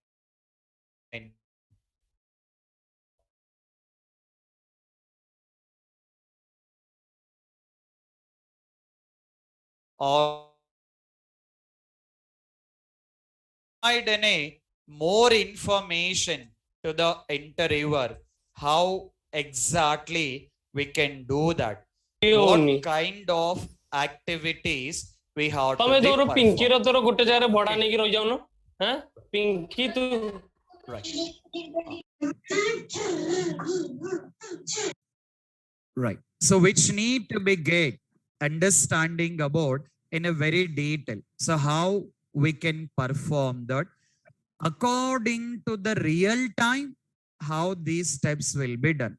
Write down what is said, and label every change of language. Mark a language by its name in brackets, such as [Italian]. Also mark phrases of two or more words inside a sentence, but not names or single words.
[English] Provide any more information to the interviewer how exactly we can do that. What kind of activities we have to do. [Odia] ପିଙ୍କି ର ତୋର ଗୋଟେ ଜାଗାରେ ଭଡା ନେଇକି ରହି ଯାଉନ ହାଁ ପିଙ୍କି ତୁ [English] right, so which need to be get understanding about in a very detail. So how we can perform that according to the real time, how these steps will be done.